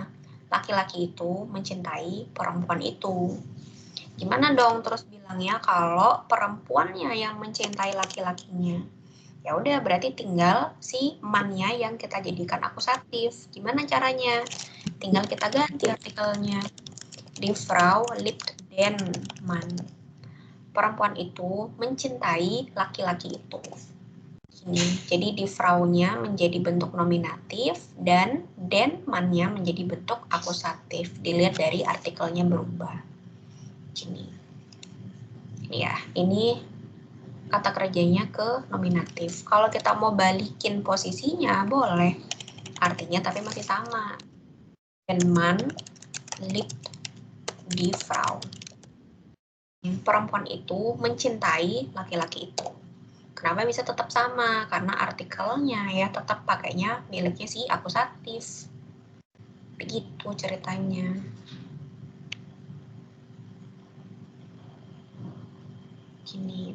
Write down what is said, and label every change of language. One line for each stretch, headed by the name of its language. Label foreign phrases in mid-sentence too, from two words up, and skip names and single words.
Indonesian: Laki-laki itu mencintai perempuan itu. Gimana dong terus bilangnya kalau perempuannya yang mencintai laki-lakinya? Ya udah berarti tinggal si man-nya yang kita jadikan akusatif. Gimana caranya? Tinggal kita ganti artikelnya.
German: Die Frau liebt den Mann.
Indonesian: Perempuan itu mencintai laki-laki itu. Gini. Jadi
German: die Frau-
Indonesian: nya menjadi bentuk nominatif dan
German: den Man-
Indonesian: nya menjadi bentuk akusatif. Dilihat dari artikelnya berubah. Gini. Ya, ini kata kerjanya ke nominatif. Kalau kita mau balikin posisinya boleh. Artinya tapi masih sama.
German: Den Mann liebt die Frau.
Indonesian: Perempuan itu mencintai laki-laki itu. Kenapa bisa tetap sama? Karena artikelnya ya tetap pakainya miliknya si akusatif. Begitu ceritanya. Gini.